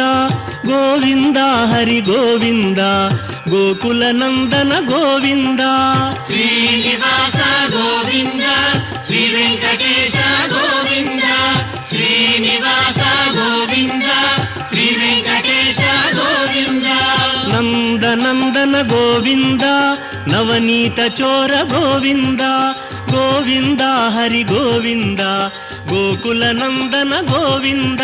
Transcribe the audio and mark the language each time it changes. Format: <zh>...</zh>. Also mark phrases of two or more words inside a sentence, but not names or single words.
<te>గోవింద హరి గోవింద గోకుల నందన గోవింద శ్రీనివాస గోవింద శ్రీ వెంకటేశ గోవింద శ్రీనివాస గోవింద శ్రీ వెంకటేశ</te> <kn>ಗೋವಿಂದ ನವನೀತ ಚೋರ ಗೋವಿಂದ ಗೋವಿಂದ ಹರಿ ಗೋವಿಂದ ಗೋಕುಲ ನಂದನ ಗೋವಿಂದ</kn>